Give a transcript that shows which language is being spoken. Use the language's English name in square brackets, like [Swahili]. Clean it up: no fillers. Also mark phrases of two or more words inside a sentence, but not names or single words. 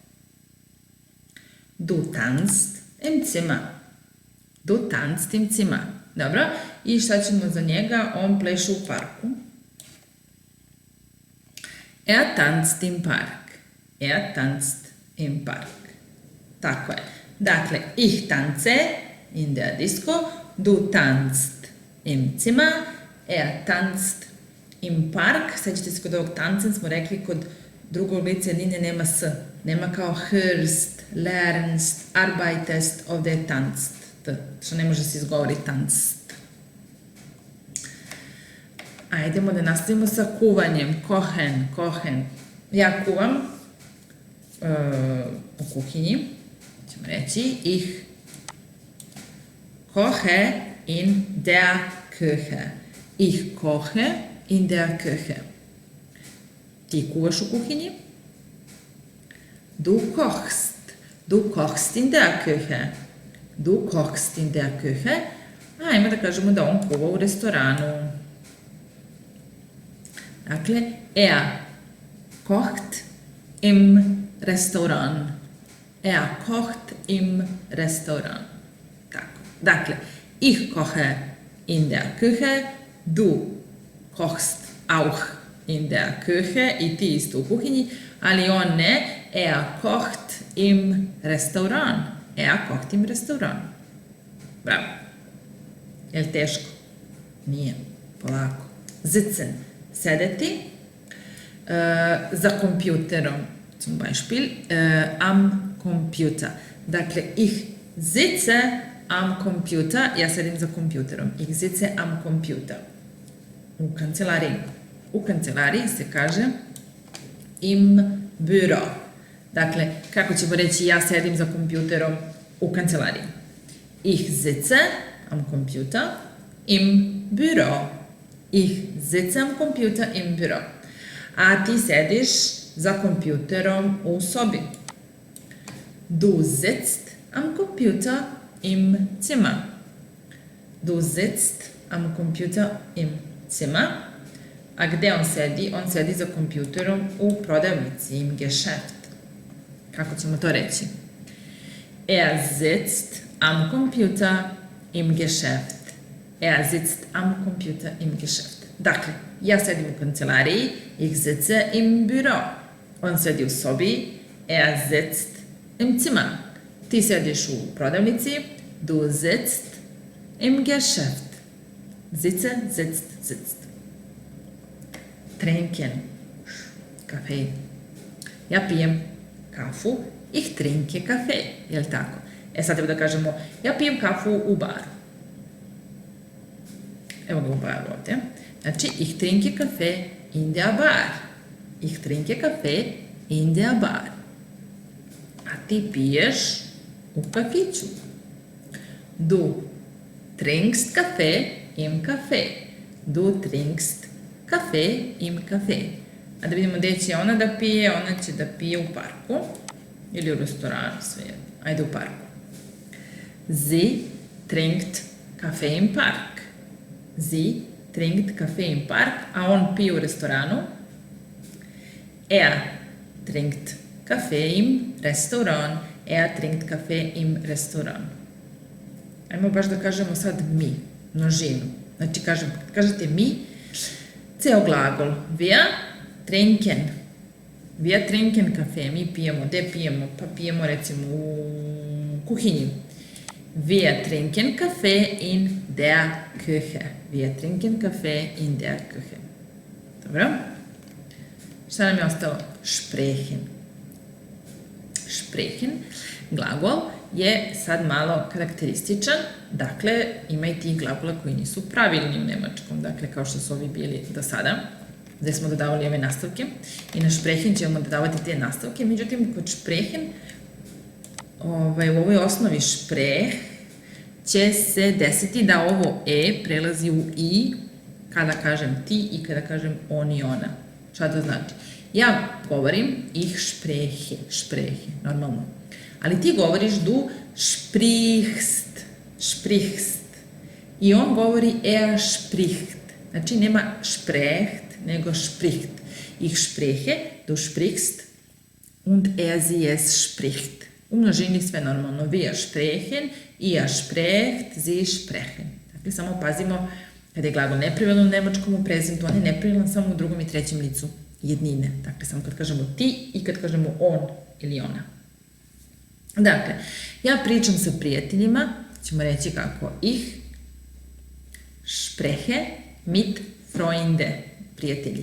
[German] Du tanzt im Zimmer. Du tanzt im Zimmer. [Serbian] Dobro. I šta ćemo za njega? On pleše u parku. [German] Er tanzt im Park. Er tanzt im Park. [Serbian] Tako je. Dakle, [German] ich tanze in der Disco. Du tanzt im Zimmer. Er tanzt im Park. [Serbian] Sećate se kod ovog tanzen smo rekli kod drugog lica jednine nema s. Nema kao [German] hörst, lernst, arbeitest, [Serbian] ovde je tanzt. Što ne može se izgovoriti tanzt. Ajdemo da nastavimo sa kuvanjem. [German] Kochen, kochen. [Serbian] Ja kuvam u kuhinji. Ćemo reći [German] ich koche in der Küche. Ich koche in der Küche. [Serbian] Ti kuvaš u kuhinji. [German] Du kochst. Du kochst in der Küche. Du kochst in der Küche. [Serbian] Ajmo da kažemo da on kuva u restoranu. Dakle, [German] er kocht im Restaurant. Er kocht im Restaurant. [Serbian] Tako. Dakle, [German] ich koche in der Küche, du kochst auch in der Küche [Serbian] i ti isto u kuhinji, ali on ne, [German] er kocht im Restaurant. Er kocht im Restaurant. [Serbian] Bravo. Je li teško? Nije. Polako. Sitzen. Sedeti za kompjuterom. [German] Zum Beispiel am Computer. Dakle, ich sitze am Computer. [Serbian] Ja sedim za kompjuterom. [German] Ich sitze am Computer. [Serbian] U kancelariji. U kancelariji se kaže [German] im Büro. [Serbian] Dakle, kako ćemo reći ja sedim za kompjuterom u kancelariji? [German] Ich sitze am Computer im Büro. Ich sitze am Computer im Büro. [Serbian] A ti sediš za kompjuterom u sobi. [German] Du sitzt am Computer im Zimmer. Du sitzt am Computer im Zimmer. [Serbian] A gde on sedi? On sedi za kompjuterom u prodavnici, [German] im Geschäft. [Serbian] Kako ćemo to reći? [German] Er sitzt am Computer im Geschäft. Er sitzt am Computer im Geschäft. [Serbian] Dakle, ja sedim u kancelariji, [German] ich sitze im Büro. [Serbian] On sedi u sobi, [German] er sitzt im Zimmer. [Serbian] Ti sediš u prodavnici. [German] Du sitzt im Geschäft. Sitze, sitzt, sitzt. Trinken. [Serbian] Kafe. Ja pijem kafu. [German] Ich trinke kafe. [Serbian] Jel' tako? Sad treba da kažemo, ja pijem kafu u baru. Evo ga u baru ovdje. Znači, [German] ich trinke kafe in der Bar. Ich trinke kafe in der Bar. [Serbian] A ti piješ u kafiću. [German] Du trinkst kafe im Kafe. Du trinkst kafe im Kafe. [Serbian] A da vidimo gdje će ona da pije. Ona će da pije u parku. Ili u restoranu, sve jedno. Ajde u parku. [German] Sie trinkt Kafe im Park. Sie trinkt Kafe im Park, [Serbian] a on pije u restoranu. [German] Er trinkt Kafe im Restaurant. Er trinkt Kafe im Restaurant. [Serbian] Ajmo baš da kažemo sad mi, množinu. Znači, kažete mi, ceo glagol. [German] Wir trinken. Wir trinken Kafe. [Serbian] Mi pijemo. Gde pijemo? Pa pijemo recimo u kuhinji. [German] Wir trinken Kafe in der Küche. Wir trinken Kafe in der Küche. [Serbian] Dobro? Šta nam je ostalo? [German] Sprechen. Sprechen, [Serbian] glagol, je sad malo karakterističan. Dakle, ima i tih glagola koji nisu pravilni u nemačkom. Dakle, kao što su ovi bili do sada, gde smo dodavali ove nastavke. I na sprechen ćemo dodavati te nastavke. Međutim, kod sprechen, u ovoj osnovi spreh će se desiti da ovo e prelazi u i kada kažem ti i kada kažem on i ona. Šta to znači? Ja govorim [German] ich spreche, [Serbian] normalno. Ali ti govoriš [German] du sprichst. [Serbian] I on govori [German] er spricht. [Serbian] Znači nema sprecht, nego spricht. [German] Ich spreche, du sprichst und er sie es spricht. [Serbian] U množini sve normalno. [German] Wir sprechen, ihr sprecht, sie sprechen. [Serbian] Dakle, samo pazimo kada je glagol nepravilan u nemačkom u prezentu, on je nepravilan samo u drugom i trećem licu jednine. Dakle, samo kad kažemo ti i kad kažemo on ili ona. Dakle, ja pričam sa prijateljima, ćemo reći kako [German] ich spreche mit Freunde, [Serbian] prijatelji.